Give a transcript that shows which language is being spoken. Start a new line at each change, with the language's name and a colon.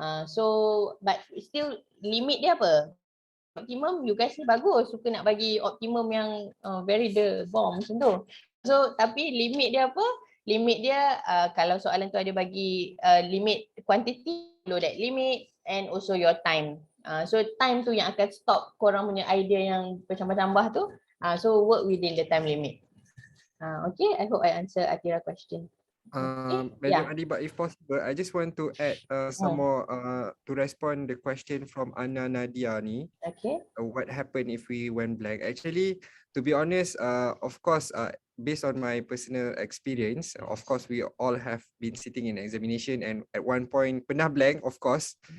English: So but still
Malay: limit dia apa? Optimum,
English: you guys
Malay: ni bagus, suka nak bagi optimum yang
English: very the bomb
Malay: macam tu. So tapi limit dia apa? Limit dia kalau soalan tu ada bagi
English: limit quantity, follow that limit, and also your time.
Malay: So time tu yang akan stop korang punya idea yang bercambah-cambah tu.
English: So work within the time limit. Okay, I hope I answer Atira question. Madam Adiba, if possible, I just want to add some more to respond the question from Anna Nadia ni. Okay. What happened if we went blank? Actually, to be honest, of course, based on my personal experience, of course, we all have been sitting in examination and at one point pernah blank, of course.